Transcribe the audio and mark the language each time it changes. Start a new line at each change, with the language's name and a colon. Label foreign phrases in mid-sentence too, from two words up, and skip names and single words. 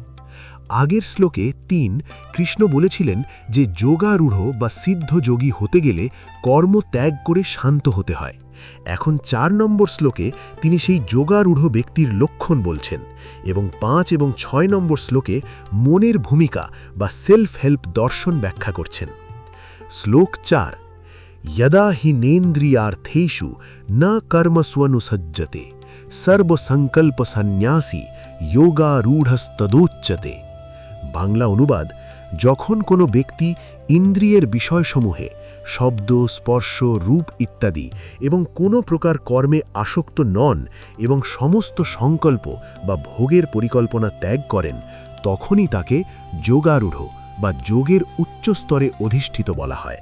Bangla: আগের শ্লোকে 3 কৃষ্ণ বলেছিলেন যে যোগারূঢ় বা সিদ্ধ যোগী হতে গেলে কর্ম ত্যাগ করে শান্ত হতে হয়। এখন 4 নম্বর শ্লোকে তিনি সেই যোগারূঢ় ব্যক্তির লক্ষণ বলছেন, এবং 5 এবং 6 নম্বর শ্লোকে মনের ভূমিকা বা
English: self help
Bangla: দর্শন ব্যাখ্যা করছেন। শ্লোক 4,
Sanskrit: यदा हि नेन्द्रियार्थेषु न कर्मस्वनुसज्जते सर्वसंकल्प सन्न्यासी योगारूढ़स्तदोच्यते।
Bangla: বাংলা অনুবাদ: যখন কোনো ব্যক্তি ইন্দ্রিয়ের বিষয়সমূহে শব্দ স্পর্শ রূপ ইত্যাদি এবং কোনো প্রকার কর্মে আসক্ত নন এবং সমস্ত সংকল্প বা ভোগের পরিকল্পনা ত্যাগ করেন, তখনই তাকে যোগারূঢ় বা যোগের উচ্চ স্তরে অধিষ্ঠিত বলা হয়।